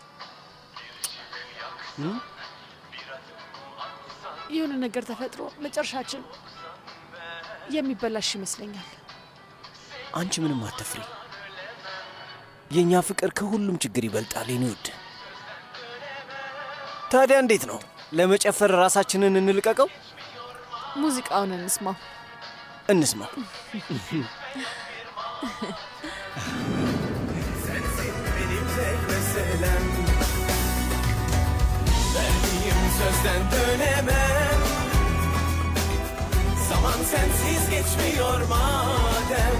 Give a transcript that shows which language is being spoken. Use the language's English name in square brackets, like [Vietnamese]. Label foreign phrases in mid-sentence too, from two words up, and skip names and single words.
[Amharic] የሆነ ነገር ተፈጥሮ መጨረሻችን የሚበላሽ ይመስለኛል። አንቺ ምንም አትፍሪ። የእኛ ፍቅር ከሁሉም ችግር ይበልጣል የኔ ውድ። ታዲያ እንዴት ነው? ለመጨፈር ራሳችንን እንልቀቀው? ሙዚቃውን እንስማው። እንስማው። [Turkish] Sensin benim tek meselem. sözden dönemem. Zaman sensiz geçmiyor madem.